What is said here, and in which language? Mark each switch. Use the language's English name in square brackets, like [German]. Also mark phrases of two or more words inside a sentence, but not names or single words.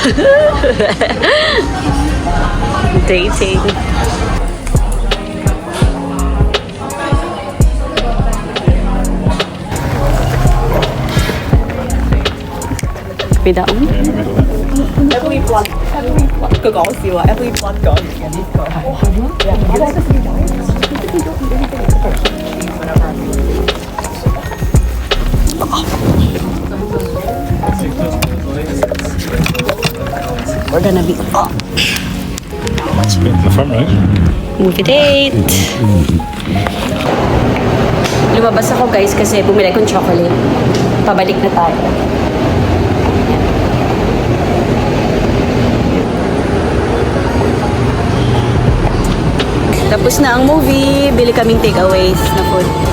[English] Dating. Bidaon? Every blood [Cantonese] 佢講笑啊 ！ [English] Every blood [Cantonese] 講嘅呢個係。 [English] We're gonna be... Oh, In the front, right? movie date! [Filipino] Lumabas ako guys kasi bumili akong chocolate. Pabalik na tayo. Tapos na ang movie, bili kaming takeaways na food.